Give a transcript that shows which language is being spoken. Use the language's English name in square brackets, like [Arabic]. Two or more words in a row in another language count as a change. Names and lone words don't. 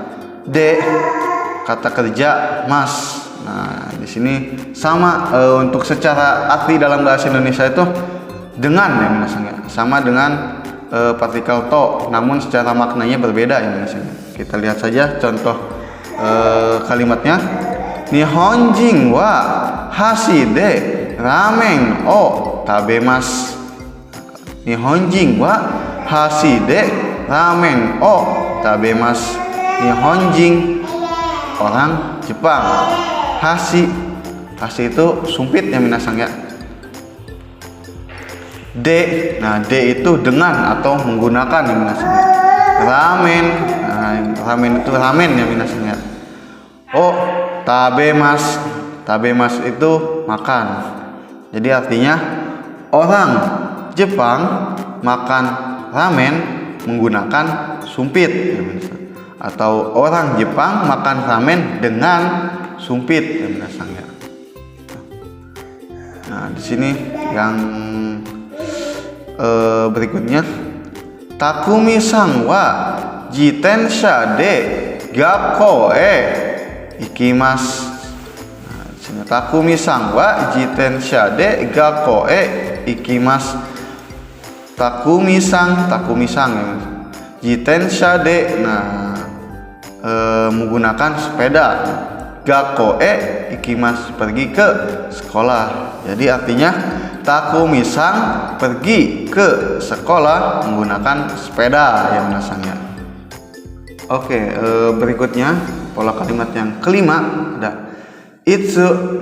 [Indonesian] Kata kerja mas. Nah, di sini sama untuk secara arti dalam bahasa Indonesia itu dengan ya minasang ya. Sama dengan partikel to, namun secara maknanya berbeda ya minasang ya. Kita lihat saja contoh kalimatnya. [Japanese] 日本人は箸でラーメンを食べます. 日本人は箸でラーメンを食べます. [Indonesian] Nihonjin orang Jepang. Hashi itu sumpit ya minasang ya. Nah D itu dengan atau menggunakan ya minasang ya. Ramen, nah, ramen itu ramen ya minasang ya. Tabemas itu makan. Jadi artinya orang Jepang makan ramen menggunakan sumpit ya minasang. Atau orang Jepang makan ramen dengan sumpit ya minasang ya. Nah di sini yang berikutnya [Japanese] タクミさんは自転車で学校行きます. [Indonesian] Nah, di sini [Japanese] タクミさんは自転車で学校行きます. [Indonesian] Takumi-san ya. [Japanese] 自転車で, [Indonesian] nah menggunakan sepeda. [Japanese] 学校行きます [Indonesian] pergi ke sekolah. Jadi artinya Takumi-san pergi ke sekolah menggunakan sepeda ya minasangnya. Oke, berikutnya pola kalimat yang kelima ada itsu.